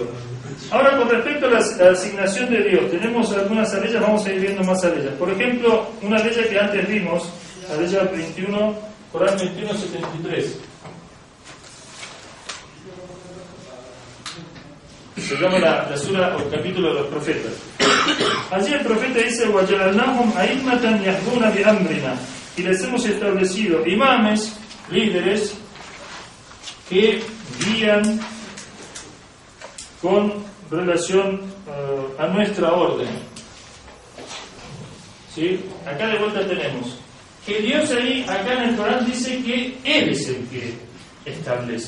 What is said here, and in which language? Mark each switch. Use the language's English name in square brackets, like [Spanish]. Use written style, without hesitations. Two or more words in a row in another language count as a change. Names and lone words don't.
[Spanish] Ahora, con respecto a la asignación de Dios, tenemos algunas aleyas, vamos a ir viendo más aleyas. Por ejemplo, una aleya que antes vimos, la aleya 21, Corán 21, 73. Se llama la sura o el capítulo de los profetas. Allí el profeta dice: [Arabic] وَجَعَلْنَاهُمْ أَئِمَّةً يَهْدُونَ بِأَمْرِنَا, [Spanish] y les hemos establecido imames, líderes, que guían con relación a nuestra orden. ¿Sí? Acá de vuelta tenemos que Dios ahí, acá en el Corán, dice que Él es el que establece.